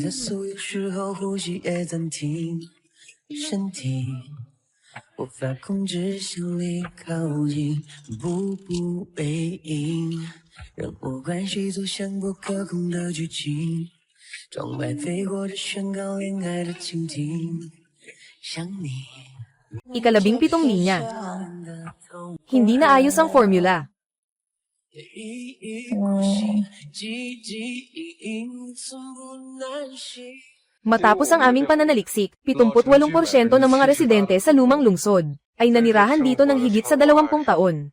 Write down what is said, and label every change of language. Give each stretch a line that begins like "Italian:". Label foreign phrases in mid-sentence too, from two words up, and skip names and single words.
Chinese: 加速，有时候呼吸也暂停，身体无法控制向你靠近，步步为营，让我关系走向不可控的剧情，窗外飞过的宣告恋爱的蜻蜓，想你。
Filipino: Ika-17 linya. Hindi na ayos ang formula. Matapos ang aming pananaliksik, 78% ng mga residente sa lumang lungsod ay nanirahan dito ng higit sa 20 taon.